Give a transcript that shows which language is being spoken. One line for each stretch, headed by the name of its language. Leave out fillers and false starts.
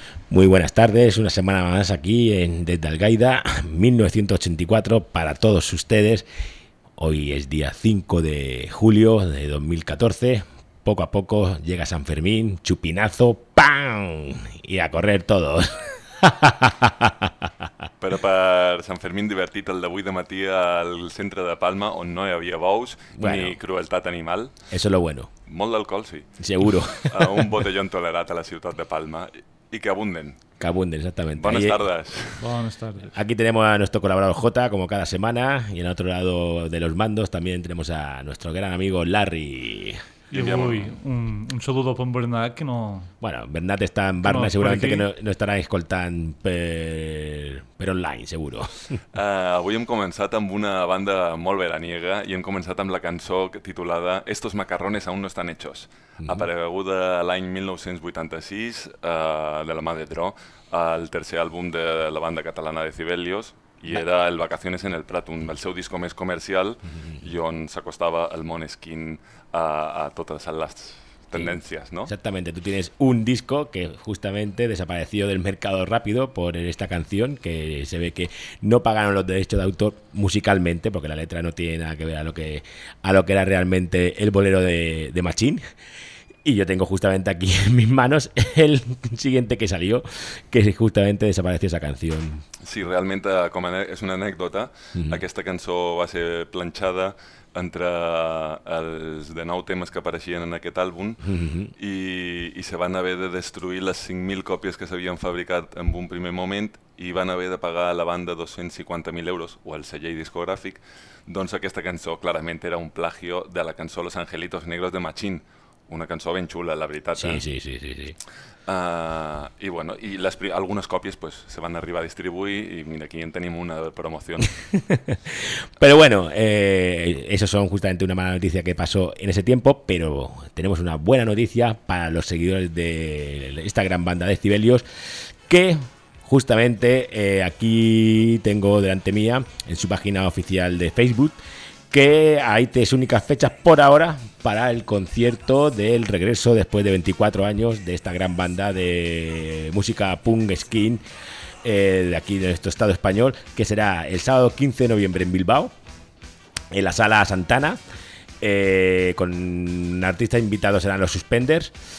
Spanish: Muy buenas tardes, una semana más aquí en Desde Algaida, 1984 para todos ustedes. Hoy es día 5 de julio de 2014. Poco a poco llega San Fermín, chupinazo, ¡pam! Y a correr todos.
Catalan: Però per Sant Fermín divertit el d'avui de matí al centre de Palma on no hi havia bous, bueno, ni crueltat animal.
Spanish: Eso es lo bueno.
Catalan: Molt d'alcohol, sí.
Spanish: Seguro.
Catalan: Un botellón tolerat a la ciutat de Palma.
Spanish: Y que abunden. Que abunden, exactamente. Buenas tardes. Buenas tardes. Aquí tenemos a nuestro colaborador Jota, como cada semana. Y en el otro lado de los mandos también tenemos a nuestro gran amigo Larry. Un saludo para Bernat, que no... Bueno, Bernat está en Barna, no, seguramente que no estará escoltant per online, seguro.
Catalan: Avui hem començat amb una banda molt veraniega i hem començat amb la cançó titulada Estos macarrones aún no están hechos. Mm-hmm. Apareguda l'any 1986, de la mà de Dro, el tercer àlbum de la banda catalana de Cibelios, i era el Vacaciones en el Pratum, el seu disco més comercial, mm-hmm, i on s'acostava el Måneskin a totes les tendències, sí, no?
Spanish: Exactament, tu tienes un disco que justamente desapareció del mercado rápido por esta canción, que se ve que no pagaron los derechos de autor musicalmente, porque la letra no tiene nada que ver a lo que era realmente el bolero de Machín. Y yo tengo justamente aquí en mis manos el siguiente que salió, que justamente desapareció esa canción. Sí, realmente, como es una anécdota,
Catalan: mm-hmm, aquesta cançó va ser planxada entre els de nou temes que apareixien en aquest àlbum, mm-hmm, i se van haver de destruir les 5.000 còpies que s'havien fabricat en un primer moment i van haver de pagar a la banda 250.000 euros o al segell discogràfic. Doncs aquesta cançó clarament era un plagio de la cançó Los Angelitos Negros de Machín. Una cançó ben xula, la veritat. Sí, sí, sí, sí, sí. I bueno, i les algunes còpies pues se van arribar a distribuir i mira, aquí en tenim una promoció.
Spanish: Però bueno, eso son justamente una mala noticia que pasó en ese tiempo, pero tenemos una buena noticia para los seguidores de esta gran banda de Cibelios, que justamente aquí tengo delante mía en su página oficial de Facebook que hay tres únicas fechas por ahora para el concierto del regreso después de 24 años de esta gran banda de música punk skin de aquí de nuestro estado español, que será el sábado 15 de noviembre en Bilbao, en la Sala Santana, con artistas invitados serán los Suspenders.